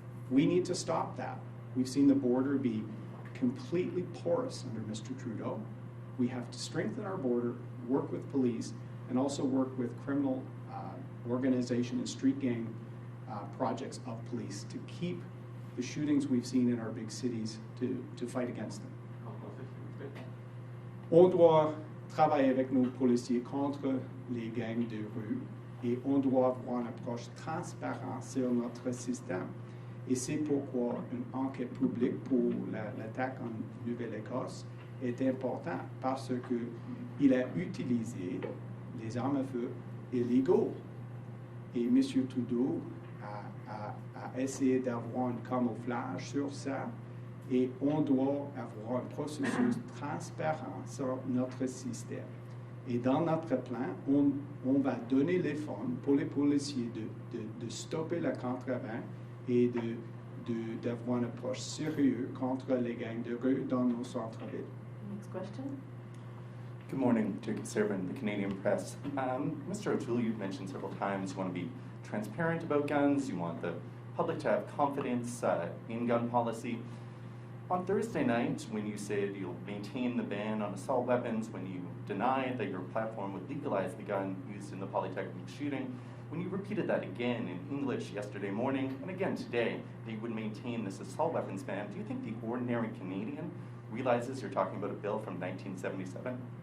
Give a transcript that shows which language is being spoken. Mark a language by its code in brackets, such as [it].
[en] We need to stop that. We've seen the border be completely porous under Mr. Trudeau. We have to strengthen our border, work with police, and also work with criminal organization and street gang projects of police to keep the shootings we've seen in our big cities to fight against them. [fr] On doit travailler avec nos policiers contre les gangs de rue et on doit avoir une approche transparente sur notre système. Et c'est pourquoi une enquête publique pour l'attaque en Nouvelle-Écosse est importante parce qu'il a utilisé les armes à feu illégaux. Et M. Trudeau a essayé d'avoir un camouflage sur ça et on doit avoir un processus transparent sur notre système. Et dans notre plan, on va donner les fonds pour les policiers de stopper le contrebande et d'avoir une approche sérieuse contre les gangs de rue dans nos centres-villes. [en] Next question. Good morning, Jacob Serban, the Canadian Press. Mr. O'Toole, you've mentioned several times you want to be transparent about guns, you want the public to have confidence in gun policy. On Thursday night, when you said you'll maintain the ban on assault weapons, when you denied that your platform would legalize the gun used in the Polytechnic shooting, when you repeated that again in English yesterday morning, and again today, that you would maintain this assault weapons ban, do you think the ordinary Canadian realizes you're talking about a bill from 1977?